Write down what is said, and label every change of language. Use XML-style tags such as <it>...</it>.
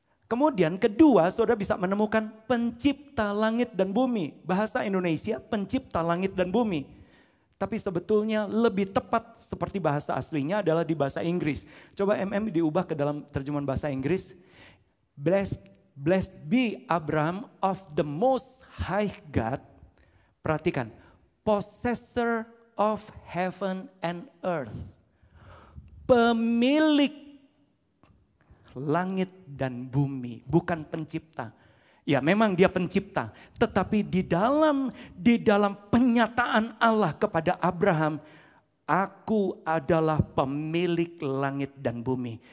<id>Kemudian kedua, saudara bisa menemukan pencipta langit dan bumi. Bahasa Indonesia pencipta langit dan bumi. Tapi sebetulnya lebih tepat seperti bahasa aslinya adalah di bahasa Inggris. Coba diubah ke dalam terjemahan bahasa Inggris.</id> <en>Blessed be Abram of the most high God.</en> <id>Perhatikan.</id> <en>Possessor of heaven and earth.</en> <id>Pemilik langit dan bumi. Bukan pencipta. Ya memang dia pencipta, tetapi di dalam penyataan Allah kepada Abraham, aku adalah pemilik langit dan bumi.</id>